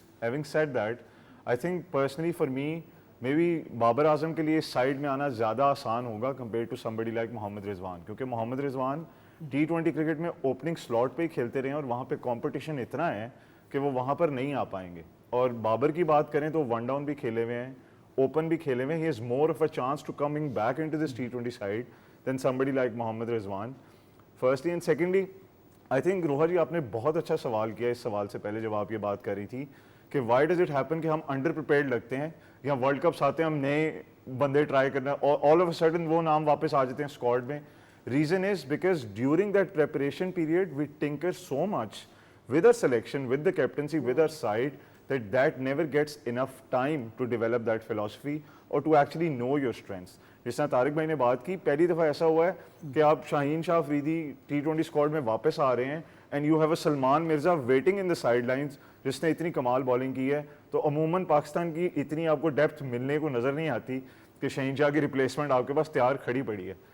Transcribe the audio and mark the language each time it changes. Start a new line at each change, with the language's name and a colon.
English: Having said that, I think personally for me, maybe
Urdu: Babar Azam کے لیے اس side میں آنا زیادہ آسان ہوگا
English: compared to somebody like
Urdu: محمد رضوان, کیونکہ محمد رضوان T20 کرکٹ میں اوپننگ سلاٹ پہ ہی کھیلتے رہے ہیں اور وہاں پہ کمپٹیشن اتنا ہے کہ وہ وہاں پر نہیں آ پائیں گے. اور بابر کی بات کریں تو ون ڈاؤن بھی کھیلے ہوئے ہیں, اوپن بھی کھیلے ہوئے ہیں.
English: He has more of a chance to coming back into this T20 side than somebody like Mohammad Rizwan. Firstly and secondly, I think
Urdu: Roha جی آپ نے بہت اچھا سوال کیا اس سوال سے پہلے جب آپ یہ بات کر رہی تھی کہ
English: why does it happen
Urdu: کہ ہم انڈر پریپیئرڈ لگتے ہیں, یا ورلڈ کپس آتے ہیں ہم نئے بندے ٹرائی کرنا آل آف اے سڈن وہ نام واپس آ جاتے ہیں اسکواڈ میں.
English: Reason is because during that preparation period we tinker so much with our selection, with the captaincy, with our side, that never gets enough time to develop that philosophy or to actually know your strengths.
Urdu: جس طرح طارق بھائی نے بات کی, پہلی دفعہ ایسا ہوا ہے کہ آپ شاہین شاہ افریدی T20 اسکواڈ میں واپس آ رہے ہیں
English: and you have a Salman Mirza waiting in the sidelines
Urdu: جس نے اتنی کمال بالنگ کی ہے. تو عموماً پاکستان کی اتنی آپ کو ڈیپتھ ملنے کو نظر نہیں آتی کہ شاہین شاہ کی ریپلیسمنٹ آپ کے پاس تیار کھڑی پڑی ہے.